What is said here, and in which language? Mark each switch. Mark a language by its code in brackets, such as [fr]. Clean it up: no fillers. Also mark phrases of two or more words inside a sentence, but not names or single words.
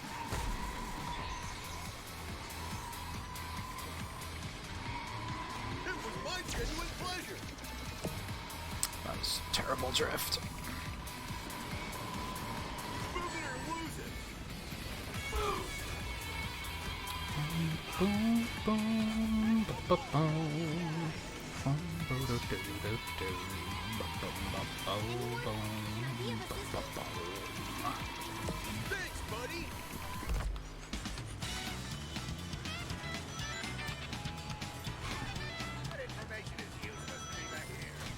[en] it was my genuine pleasure. That was terrible drift. Move it or lose it. Boom, boom, ba, ba, boom. Boom, bo, do, do, do, do. Ba, ba, ba, bo, boom, ba, ba, boom. Thanks, buddy. What information is useless to me back here?